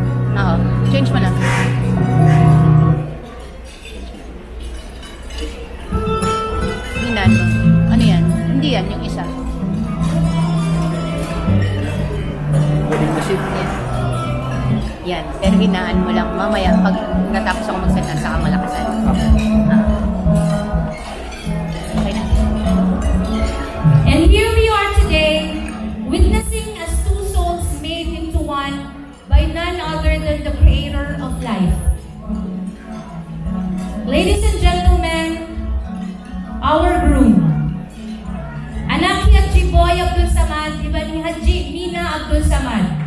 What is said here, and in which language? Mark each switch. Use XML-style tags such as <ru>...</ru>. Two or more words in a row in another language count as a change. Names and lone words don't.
<tl>Oo. Change mo na. Hinan mo. Ano yan? Hindi yan, yung isa. Wedding na ship. Yan. Yan. Pero hinaan mo lang. Mamaya, pag natapos ako magsalita, saka malakasan. Okay na.</tl> <en>And here we are today, witnessing as two souls made into one by none other than the Creator of life. Ladies and gentlemen, our groom,</en> <tl>anak ni Haji Boy Abdul Samad, iba ni Haji Mina Abdul Samad.</tl>